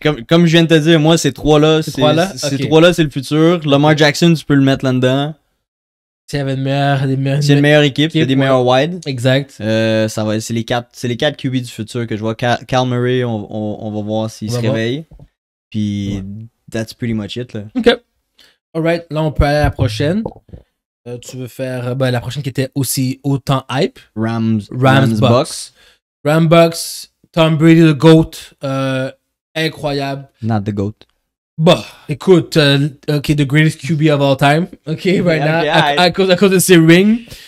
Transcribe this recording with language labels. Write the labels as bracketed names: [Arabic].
[French] Comme je viens de te dire, moi, ces trois-là, c'est le futur. Lamar Jackson, tu peux le mettre là-dedans. S'il y avait une meilleure équipe, il y a des meilleurs wide. Exact. C'est les quatre QB du futur que je vois. Cal Murray, on va voir s'il se réveille. [English] Puis, that's pretty much it. Là. [French] OK. Alright, là, on peut aller à la prochaine. Tu veux faire la prochaine qui était aussi autant hype. [English] Rams Bucks. Rams Bucks, Tom Brady, the GOAT. Incroyable. Not the GOAT. [French] Bah, écoute, [English] the greatest QB of all time, right now, [French] à cause de ses rings.